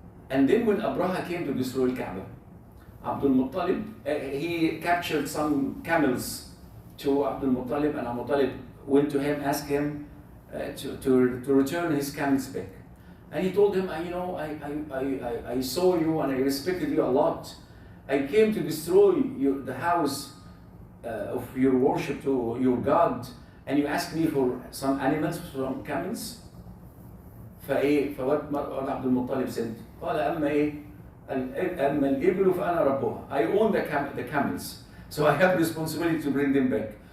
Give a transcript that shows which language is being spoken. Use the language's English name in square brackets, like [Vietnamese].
[English] And then when Abraha came to destroy Kaaba, Abdul Muttalib, he captured some camels to Abdul Muttalib, and Abdul Muttalib went to him, asked him to return his camels back. And he told him, I saw you and I respected you a lot. I came to destroy the house of your worship to your God, and you asked me for some animals, from camels. [Arabic] فوات عبد المطلب [English] said, [Arabic] قال أما الإبل فأنا ربها. [English] I own the camels, so I have responsibility to bring them back.